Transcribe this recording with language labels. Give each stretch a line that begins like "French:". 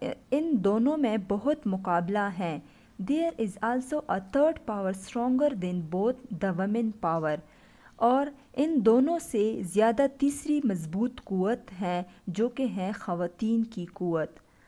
Urdu: ان دونوں میں بہت مقابلہ ہے.
English: There is also a third power stronger than both, the women power.
Urdu: اور ان دونوں سے زیادہ تیسری مضبوط قوت ہے جو کہ ہے خواتین کی قوت.